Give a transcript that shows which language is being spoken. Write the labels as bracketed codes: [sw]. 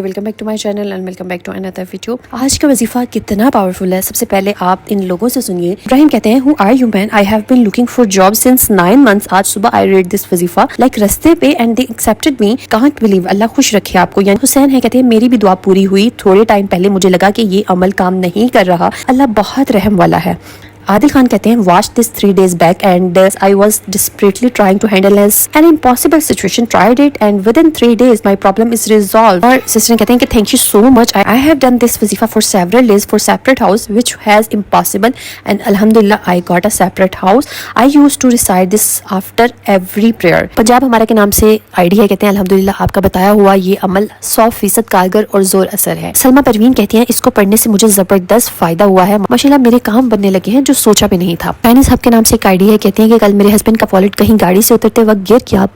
[en] Welcome back to my channel and welcome back to another video. [hi] आज का वजीफा कितना पावरफुल है, सबसे पहले आप इन लोगों से सुनिए। [en] Ibrahim [hi] कहते हैं, [en] Who are you man? I have been looking for job since 9 months। [hi] आज सुबह [en] I read this वजीफा like रस्ते पे and they accepted me, can't believe. [hi] अल्लाह खुश रखे आपको। यानी हुसैन है, कहते हैं मेरी भी दुआ पूरी हुई। थोड़े टाइम पहले मुझे लगा कि ये अमल काम नहीं कर रहा, अल्लाह बहुत रहम वाला है। [en] Adil Khan [hi] कहते हैं, [en] watched this 3 days back and I was desperately trying to handle an impossible situation. Tried it and within 3 days my problem is resolved. [hi] और सिस्टर कहते हैं कि [en] thank you so much. I have done this wazifa for several days for separate house which has impossible and alhamdulillah I got a separate house. I used to recite this after every prayer. [hi] Punjab हमारा के नाम से ID है, कहते हैं अल्हम्दुलिल्लाह आपका बताया हुआ ये अमल 100% कारगर और जोर असर है। सलमा परवीन कहती हैं, इसको पढ़ने से मुझे जबरदस्त फायदा हुआ है, माशाल्लाह मेरे काम बनने लगे हैं जो सोचा भी नहीं था। पैनी साहब के नाम से एक आईडी है, कहते हैं कि कल मेरे हस्बैंड का वॉलेट कहीं गाड़ी से उतरते वक्त गिर गया।